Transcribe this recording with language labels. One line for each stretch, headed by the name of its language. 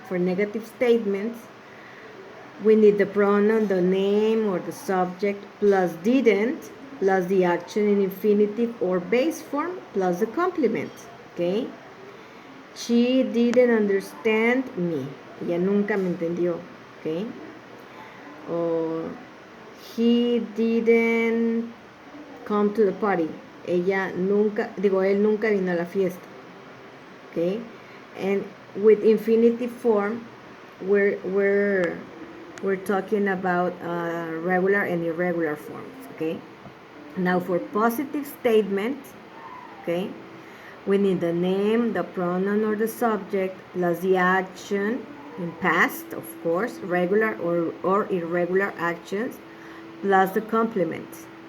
English: For negative statements, we need the pronoun, the name, or the subject, plus didn't, plus the action in infinitive or base form, plus the complement, okay? She didn't understand me.
Spanish: Ella nunca me entendió, okay?
English: Or he didn't come to the party.
Spanish: Él nunca vino a la fiesta, okay?
English: And with infinitive form, we're talking about regular and irregular forms, okay? Now for positive statements, okay, we need the name, the pronoun or the subject, plus the action in past, of course, regular or irregular actions, plus the complements.